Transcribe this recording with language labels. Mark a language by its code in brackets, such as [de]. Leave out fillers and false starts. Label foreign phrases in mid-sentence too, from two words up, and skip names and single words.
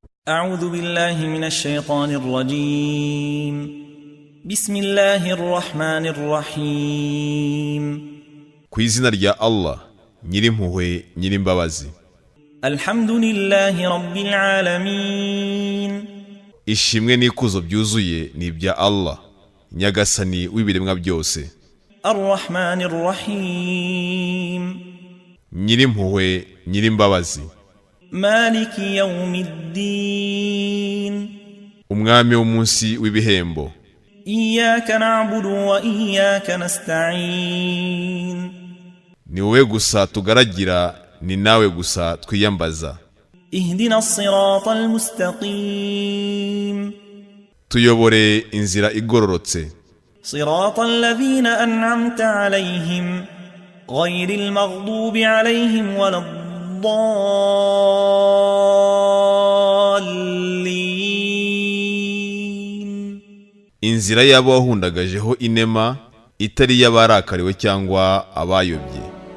[ar] أعوذ بالله من الشيطان الرجيم بسم الله الرحمن الرحيم [rw] ku izina rya Allah nyirimpuhwe nyirimbabazi [ar] الحمد لله رب العالمين [rw] ishimwe n'ikuzo byuzuye ni ibya Allah nyagasani w'ibiremwa byose [ar] الرحمن الرحيم [rw] nyirimpuhwe nyirimbabazi [ar] مالك يوم الدين [rw] umwami w'umunsi w'ibihembo [ar] إياك نعبد وإياك نستعين [rw] ni wowe gusa tugaragira ni nawe gusa twiyambaza [ar] اهدنا الصراط المستقيم [rw] tuyobore inzira igororotse [ar] صراط الذين أنعمت عليهم غير المغضوب عليهم ولا الضالين [rw] inzira y'abo wahundagajeho inema itari y'abarakariwe cyangwa abayobye